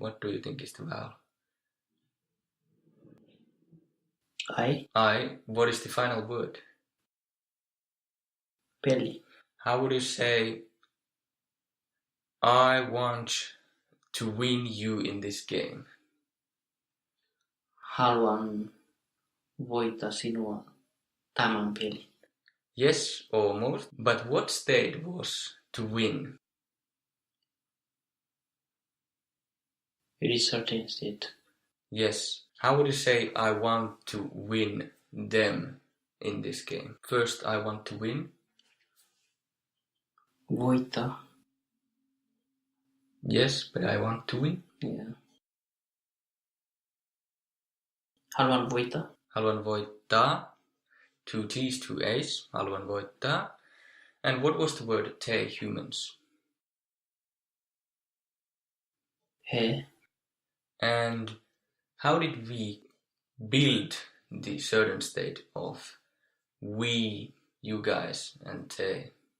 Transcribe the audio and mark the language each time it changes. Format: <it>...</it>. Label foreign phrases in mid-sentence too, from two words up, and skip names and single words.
<en>What do you think is the vowel? I. What is the final word?</en> <fi>Peli.</fi> <en>How would you say, I want to win you in this game?</en> <fi>Haluan voittaa sinua tämän pelin.</fi> <en>Yes, almost. But what state was to win? It is certain state. Yes. How would you say, I want to win them in this game? First, I want to win.</en> <fi>Voittaa.</fi> <en>Yes, but I want to win. Yeah.</en> <fi>Haluan voittaa. Haluan voittaa.</fi> <en>2 T's, 2 A's.</en> <fi>Haluan voittaa.</fi> <en>And what was the word te, humans?</en> <fi>He.</fi> <en>And how did we build the certain state of we, you guys, and te?</en>